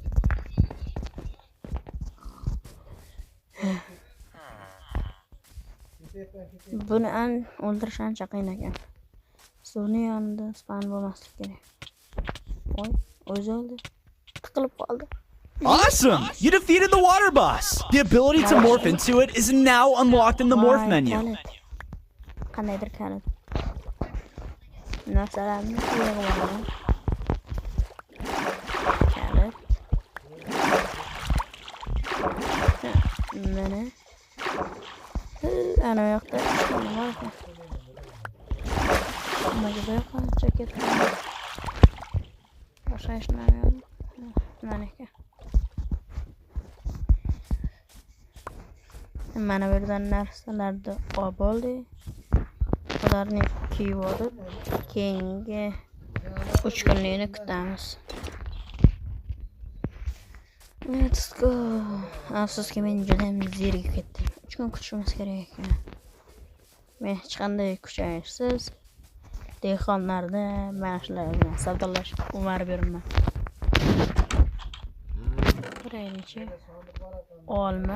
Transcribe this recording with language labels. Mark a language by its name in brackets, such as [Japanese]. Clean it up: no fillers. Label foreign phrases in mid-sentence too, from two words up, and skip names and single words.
[Uzbek] Buni o'ldirish ancha qiyin ekan. Suvning yonida spawn bo'lmaslik kerak. Voy, o'zi o'ldi. Tiqilib qoldi. [English] Awesome! You defeated the water boss. The ability to morph into it is now unlocked in the morph menu. [Uzbek] Qandaydir kalit. Narsalarni yig'ib olaman. Kalit. Mana. Ana yoqda nima bor? Nimaga bu yoqqa jaket? Boshqa hech nima yo'q. Mana ekan. Mana bu yerdan narsalarni olib oldik. Ularni kiyib olib, keyingi 3 kunlikni kutamiz. [English] Let's go. [Uzbek] Afsuski men juda ham zerikib ketdim. 3 kun kutishimiz kerak ekan. Men hech qanday kuchayishsiz dehqonlarni mana shular bilan savdolashib umar beraman. Qaraylik-chi. Olma.